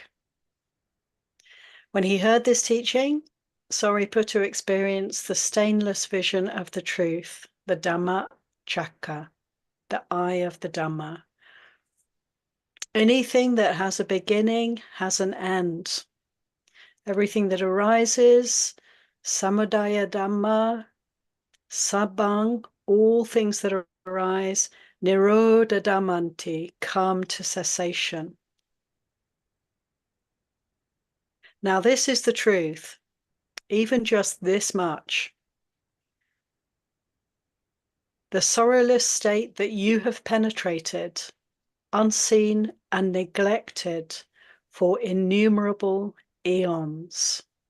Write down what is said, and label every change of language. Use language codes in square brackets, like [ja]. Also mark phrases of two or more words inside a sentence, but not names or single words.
[en] When he heard this teaching, Sariputta experienced the stainless vision of the truth, the [pi] Dhamma Chakka, [en] the eye of the Dhamma. Anything that has a beginning has an end. Everything that arises, [pi] samudaya Dhamma, sabbang, [en] all things that arise, [pi] nirodha dhammanti, [en] come to cessation. Now this is the truth, even just this much. The sorrowless state that you have penetrated unseen and neglected for innumerable eons.